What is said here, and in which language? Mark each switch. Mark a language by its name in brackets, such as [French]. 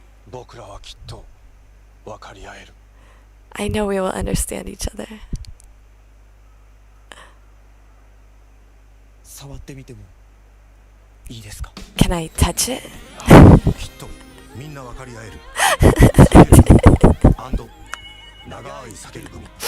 [Japanese] 僕らはきっと分かり合える。 [English] I know we will understand each other. [Japanese] 触ってみてもいいですか？ [English] Can I touch it? [Japanese] きっとみんな分かり合えるアンド長い避ける組